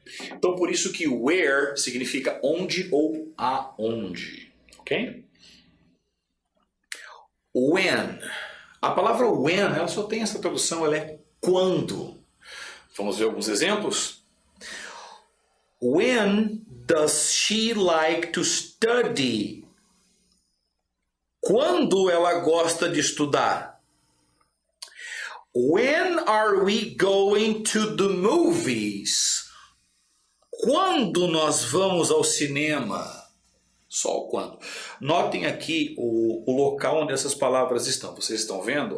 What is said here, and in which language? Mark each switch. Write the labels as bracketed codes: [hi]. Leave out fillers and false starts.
[pt] Então, por isso que where significa onde ou aonde. Ok? When. A palavra when, ela só tem essa tradução, ela é quando. Vamos ver alguns exemplos? [en] When does she like to study? [pt] Quando ela gosta de estudar? [en] When are we going to the movies? [pt] Quando nós vamos ao cinema? Só o quando. Notem aqui o local onde essas palavras estão. Vocês estão vendo?